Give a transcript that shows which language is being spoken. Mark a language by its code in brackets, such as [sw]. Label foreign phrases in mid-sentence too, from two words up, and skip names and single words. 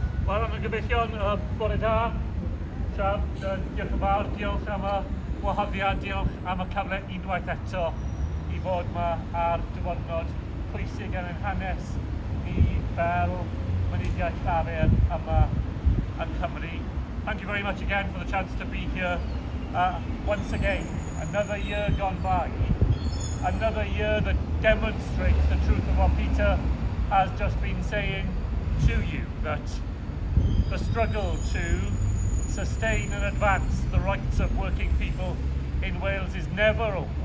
[cy] Wel, yn gobeithio'n bore da. Siarad, diolch yn fawr, diolch am y wahoddiad, diolch am y cyfle unwaith eto I fod yma ar dyfodnod pwysig yn ein hanes ni fel mynediad llafur yma yn Cymru. [en] Thank you very much again for the chance to be here once again. Another year gone by, another year that demonstrates the truth of what Peter has just been saying to you, that the struggle to sustain and advance the rights of working people in Wales is never over.